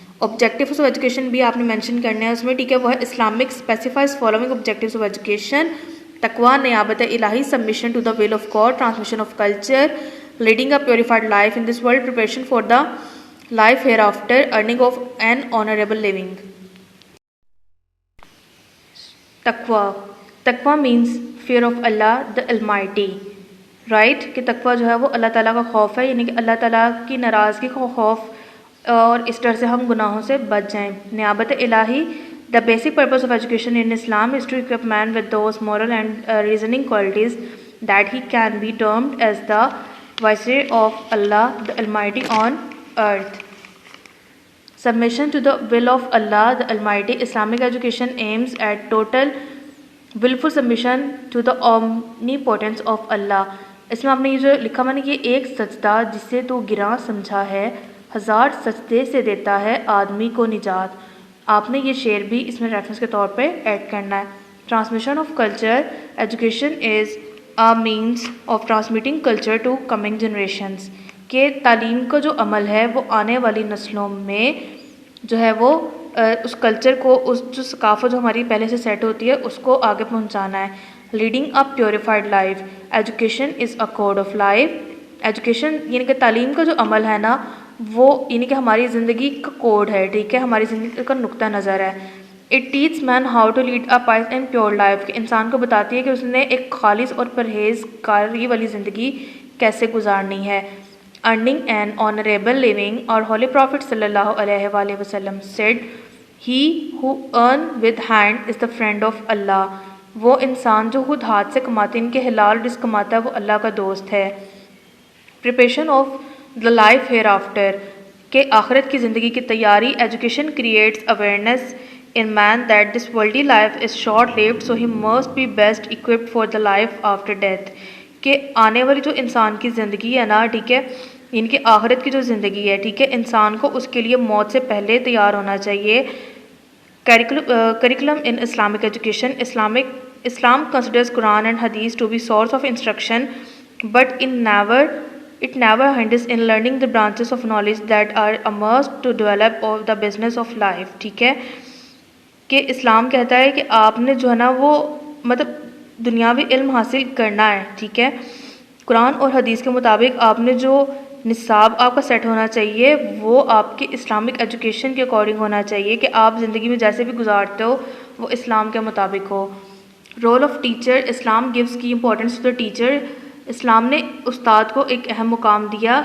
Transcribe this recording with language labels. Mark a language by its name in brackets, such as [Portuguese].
[English] Objectives of education [Urdu] بھی آپ نے مینشن کرنے ہیں اس میں، ٹھیک ہے، وہ ہے [English] Islamic specifies following objectives of education: تقویٰ، نیابت الہی، submission to the will of God, transmission of culture, leading a purified life in this world, preparation for the life hereafter, earning of an honorable living. Taqwa. Taqwa means fear of Allah the Almighty. [Urdu] Right کہ تقویٰ جو ہے وہ اللہ تعالیٰ کا خوف ہے، یعنی کہ اللہ تعالیٰ کی ناراضگی کا خوف اور اس ڈر سے ہم گناہوں سے بچ جائیں. نیابت الہی. [English] The basic purpose of education in Islam is to equip man with those moral and reasoning qualities that he can be termed as the viceroy of Allah the Almighty on earth. Submission to the will of Allah the Almighty. Islamic education aims at total willful submission to the omnipotence of Allah. [Urdu] اس میں آپ نے یہ جو لکھا میں نے کہ ایک سجدہ جسے تو گراں سمجھا ہے، ہزار سجدے سے دیتا ہے آدمی کو نجات. آپ نے یہ شعر بھی اس میں ریفرنس کے طور پہ ایڈ کرنا ہے. [English] Transmission of culture. Education is a means of transmitting culture to coming generations. [Urdu] کہ تعلیم کا جو عمل ہے وہ آنے والی نسلوں میں جو ہے وہ اس کلچر کو، اس جو ثقافت جو ہماری پہلے سے سیٹ ہوتی ہے اس کو آگے پہنچانا ہے. [English] Leading a purified life. Education is a code of life. [Urdu] Education یعنی کہ تعلیم کا جو عمل ہے نا وہ یعنی کہ ہماری زندگی کا کوڈ ہے، ٹھیک ہے، ہماری زندگی کا نقطہ نظر ہے. [English] It teaches man how to lead a pious and pure life. [Urdu] کہ انسان کو بتاتی ہے کہ اس نے ایک خالص اور پرہیزگاری والی زندگی کیسے گزارنی ہے. [English] Earning an honourable living. اور holy prophet صلی اللہ علیہ وآلہ وسلم said he who earn with hand is the friend of Allah. [Urdu] وہ انسان جو خود ہاتھ سے کماتے ہیں، ان کے حلال رزق کماتا ہے، وہ اللہ کا دوست ہے. [English] Preparation of the life hereafter. [Urdu] کہ آخرت کی زندگی کی تیاری. [English] Education creates awareness in man that this worldly life is short lived, so he must be best equipped for the life after death. [Urdu] کہ آنے والی جو انسان کی زندگی ہے نا، ٹھیک ہے، ان کی آخرت کی جو زندگی ہے، ٹھیک ہے، انسان کو اس کے لیے موت سے پہلے تیار ہونا چاہیے. [English] Curriculum in Islamic education. Islam considers Quran and Hadith to be source of instruction, but it never hinders in learning the branches of knowledge that are a must to develop the business of life. [Urdu] ٹھیک ہے کہ اسلام کہتا ہے کہ آپ نے جو ہے نا وہ مطلب دنیاوی علم حاصل کرنا ہے، ٹھیک ہے. قرآن اور حدیث کے مطابق آپ نے جو نصاب آپ کا سیٹ ہونا چاہیے وہ آپ کے اسلامک ایجوکیشن کے اکارڈنگ ہونا چاہیے کہ آپ زندگی میں جیسے بھی گزارتے ہو وہ اسلام کے مطابق ہو. [English] Role of teacher. Islam gives key importance to the teacher. [Urdu] اسلام نے استاد کو ایک اہم مقام دیا.